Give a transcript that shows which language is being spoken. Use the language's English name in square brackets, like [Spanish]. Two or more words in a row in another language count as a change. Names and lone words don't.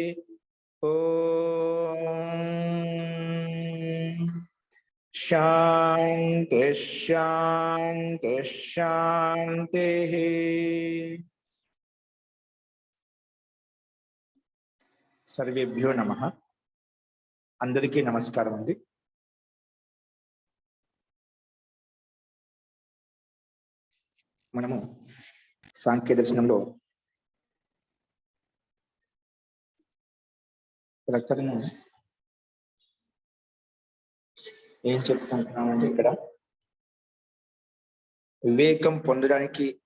[Sanskrit] ओम शांति शांति शांति। सर्वेभ्यो नमः। [Telugu] అందరికీ నమస్కారం అండి। మనము సాంఖ్య దర్శనంలో ప్రకటన ఏం చెప్తున్నామంటే, ఇక్కడ వివేకం పొందడానికి